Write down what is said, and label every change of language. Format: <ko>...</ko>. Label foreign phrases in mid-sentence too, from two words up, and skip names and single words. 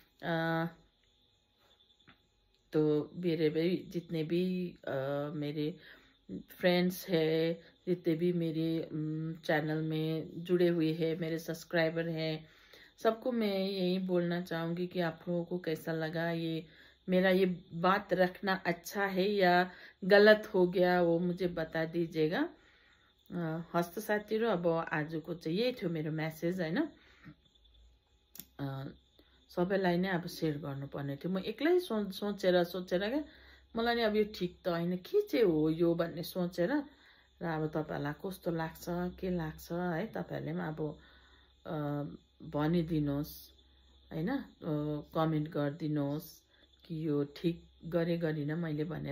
<hi>तो मेरे भी जितने भी मेरे फ्रेंड्स है, जितने भी मेरे चैनल में जुड़े हुए हैं, मेरे सब्सक्राइबर हैं, सबको मैं यही बोलना चाहूँगी कि आप लोगों को कैसा लगा, ये मेरा ये बात रखना अच्छा है या गलत हो गया, वो मुझे बता दीजिएगा।</hi> <ne>हस्त साथीहरू, अब आजको चाहिँ यही थियो मेरो मेसेज हैन। सबैलाई नै अब सेयर गर्नुपर्ने थियो। म एक्लै सोचेर क्या मलाई नि अब यो ठिक त होइन, के चाहिँ हो यो भन्ने सोचेर, र अब तपाईँहरूलाई कस्तो लाग्छ, के लाग्छ है, तपाईँहरूले पनि अब भनिदिनुहोस् हैन, कमेन्ट गरिदिनुहोस् कि यो ठिक गरिनँ मैले भनेर।</ne>